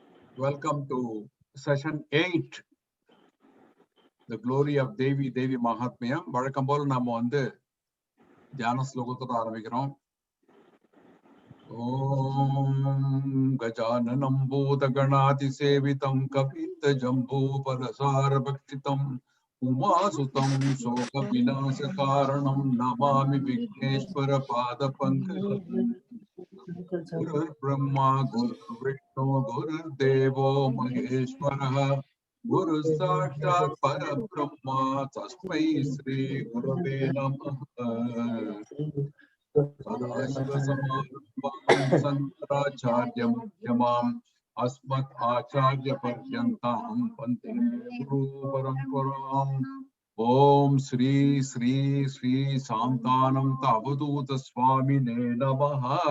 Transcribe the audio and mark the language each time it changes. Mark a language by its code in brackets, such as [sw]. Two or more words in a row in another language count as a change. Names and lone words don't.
[en] Welcome to session 8, the glory of Devi Mahatmyam. [ta] வழக்கம் போல நாம தியான ஸ்லோகத்தோட ஆரம்பிக்கிறோம். [sa] ॐ गजाननं भूतगणादि सेवितं कपित्थ जम्बू फलसारभक्षितं उमासुतं शोक विनाश कारणं नमामि विघ्नेश्वर पाद पङ्कजम्. गुरु ब्रह्मा गुरु विष्णु गुरु देवो महेश्वरः गुरु साक्षात् परब्रह्मा तस्मै श्री गुरवे नमः. सदाशिवसमारम्भां शङ्कराचार्य मध्यमां अस्मद् आचार्य पर्यन्तां वन्दे गुरु परम्परां. ॐ श्री श्री श्री शान्तानन्द अवधूत स्वामिने नमः.